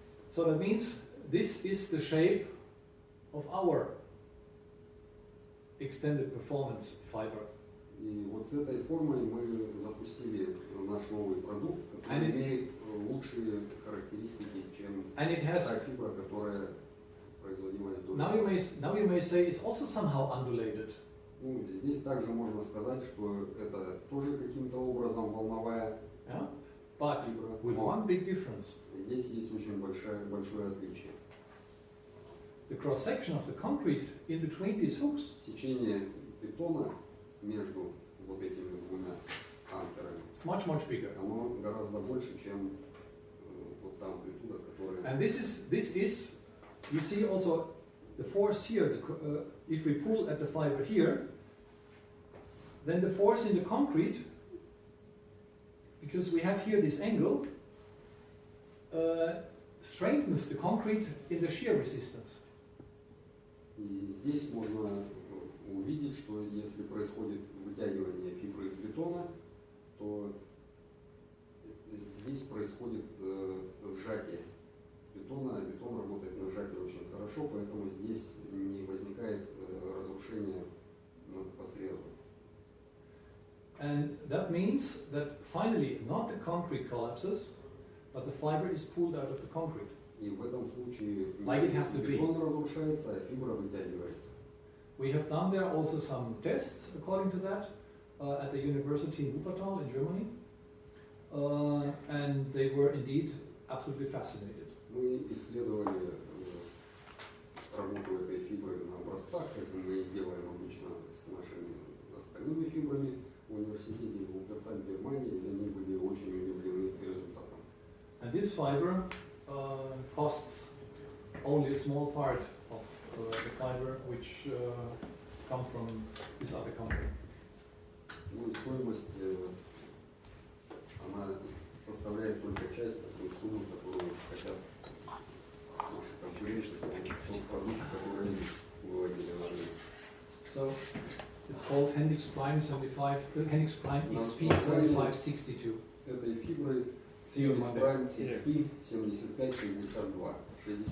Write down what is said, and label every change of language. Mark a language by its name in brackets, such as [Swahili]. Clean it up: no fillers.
[English] So that means this is the shape of our extended performance fiber. [Russian] И вот с этой формой мы запустили наш новый продукт, который имеет лучшие характеристики, чем та фибра, которая производилась до этого. [English] Now you may say it's also somehow undulated. [Russian] Ну, здесь также можно сказать, что это тоже каким-то образом волновая [English] Yeah? But [Russian] фибра. [English] with one big difference. [Russian] Здесь есть очень большое отличие. [English] The cross section of the concrete in between these hooks. [Russian] Сечение бетона между вот этими двумя анкерами. [English] It's much bigger. [Russian] Оно гораздо больше, чем вот та амплитуда, которая. [English] And this is, you see also the force here. If we pull at the fiber here, then the force in the concrete, because we have here this angle, strengthens the concrete in the shear resistance. [Russian] И здесь можно увидеть, что если происходит вытягивание фибры из бетона, то здесь происходит сжатие бетона, а бетон работает на сжатии очень хорошо, поэтому здесь не возникает разрушения по срезу. [English] And that means that finally not the concrete collapses, but the fiber is pulled out of the concrete. [Russian] И в этом случае [English] like it has to be. [Russian] Бетон разрушается, а фибра вытягивается. [English] We have done there also some tests according to that at the university in Wuppertal in Germany, and they were indeed absolutely fascinated. [Russian] Мы исследовали работу этой фибры на образцах, как мы делаем обычно с нашими остальными фибрами в университете в Wuppertal, Германии, и они были очень удивлены результатом. [English] And this fiber costs only a small part of the fiber which come from this other company. [Russian] Ну и стоимость она составляет только часть такой суммы, которую хотят наши конкуренты за тот продукт, который они выводили на рынок. [English] So it's called Hendrix Prime 75, Hendrix Prime XP 7562. [Russian] Этой фибры Hendrix Prime XP 7562. 62 это длина этой фибры, 75 это диаметр